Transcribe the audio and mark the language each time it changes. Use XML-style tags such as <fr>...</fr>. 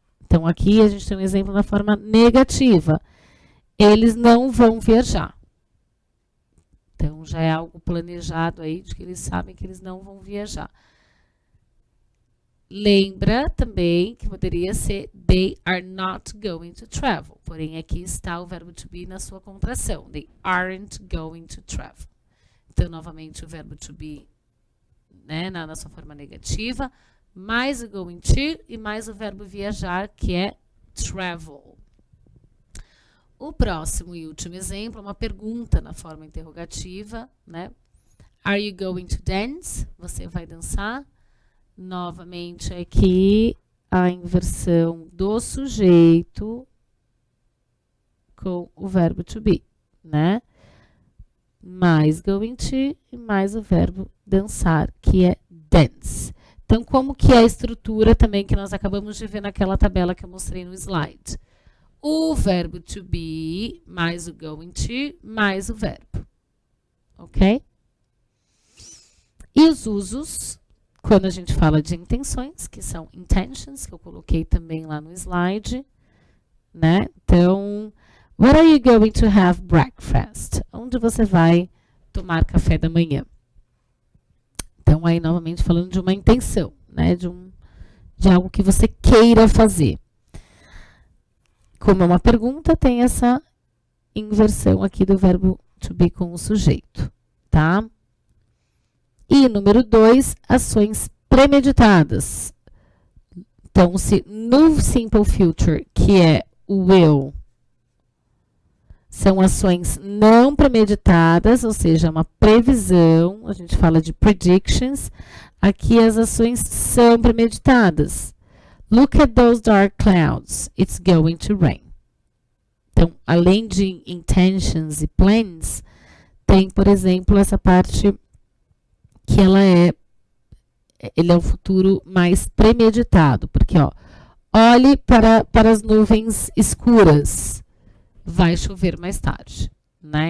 <pt>Então, aqui a gente tem um exemplo na forma negativa. Eles não vão viajar. Então, já é algo planejado aí, de que eles sabem que eles não vão viajar. Lembra também que poderia ser</pt> <en>they are not going to travel.</en> <pt>Porém, aqui está o verbo to be na sua contração.</pt> <en>They aren't going to travel.</en> <pt>Então, novamente, o verbo to be, né, na sua forma negativa, mais o going to e mais o verbo viajar, que é travel. O próximo e último exemplo é uma pergunta na forma interrogativa, né?</pt> <en>Are you going to dance?</en> <pt>Você vai dançar? Novamente aqui a inversão do sujeito com o verbo to be, né? Mais going to e mais o verbo dançar, que é dance. Então, como que é a estrutura também que nós acabamos de ver naquela tabela que eu mostrei no slide? O verbo to be mais o going to mais o verbo, ok? E os usos, quando a gente fala de intenções, que são intentions, que eu coloquei também lá no slide, né?</pt> <en>Então, where are you going to have breakfast?</en> <pt>Onde você vai tomar café da manhã? Então, aí, novamente, falando de uma intenção, né? De algo que você queira fazer. Como é uma pergunta, tem essa inversão aqui do verbo to be com o sujeito, tá? E número 2, ações premeditadas. Então, se no simple future, que é o will, são ações não premeditadas, ou seja, uma previsão, a gente fala de predictions, aqui as ações são premeditadas.</pt> <en>Look at those dark clouds, it's going to rain.</en> <pt>Então, além de intentions e plans, tem, por exemplo, essa parte que ele é um futuro mais premeditado, porque, ó, olhe para as nuvens escuras, vai chover mais tarde, né?</pt>